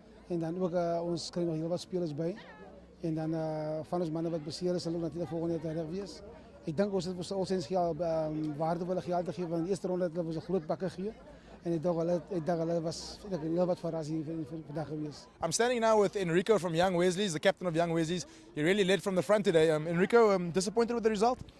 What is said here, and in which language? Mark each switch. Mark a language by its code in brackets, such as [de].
[af] En dan ook ons kry nog heel wat spelers by. En dan van ons manne wat beseer is, sal ook natuurlik volgende jaar reg wees. Ek dink ons het vir al sens waardevolle geld gegee want in die eerste ronde het hulle ons 'n groot pakke gegee. En ek dink hulle was heel wat verras hier vir vandag gewees. [en] I'm standing now with Enrico from Young Wesley's, the captain of Young Wesley's. He really led from the front today. Enrico, disappointed with the result?